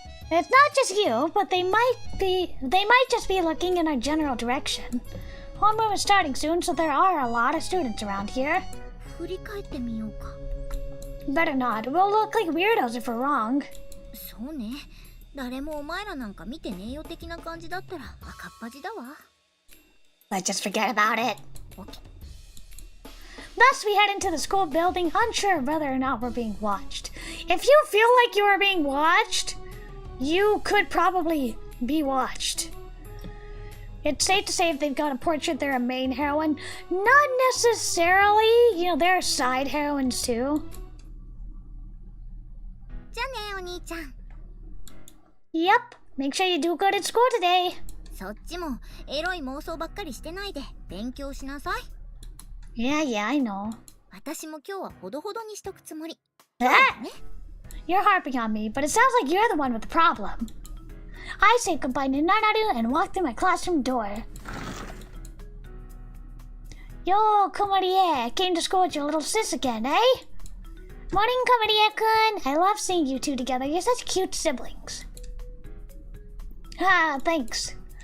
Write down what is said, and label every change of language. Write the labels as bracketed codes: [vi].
[en] It's not just you, but they might just be looking in our general direction. Homeroom is starting soon, so there are a lot of students around here. [ja] 振り返ってみようか。 [en] Better not. We'll look like weirdos if we're wrong. [ja] そうね。誰もお前らなんか見てねえよ的な感じだったら赤っ端だわ。 [en] Let's just forget about it. Okay. Thus, we head into the school building, unsure of whether or not we're being watched. If you feel like you are being watched, you could probably be watched. It's safe to say if they've got a portrait, they're a main heroine. Not necessarily. You know, there are side heroines too. [ja] じゃあねお兄ちゃん。 [en] Yep. Make sure you do good at school today. [ja] そっちもエロい妄想ばっかりしてないで勉強しなさい。 [en] Yeah, I know. [ja] 私も今日はほどほどにしとくつもり。 Ah! [en] You're harping on me, but it sounds like you're the one with the problem. I say goodbye to Nanaru and walk through my classroom door. Yo, Kumarie, came to school with your little sis again, eh? Morning, Kumarie-kun. I love seeing you two together. You're such cute siblings. Ah, thanks.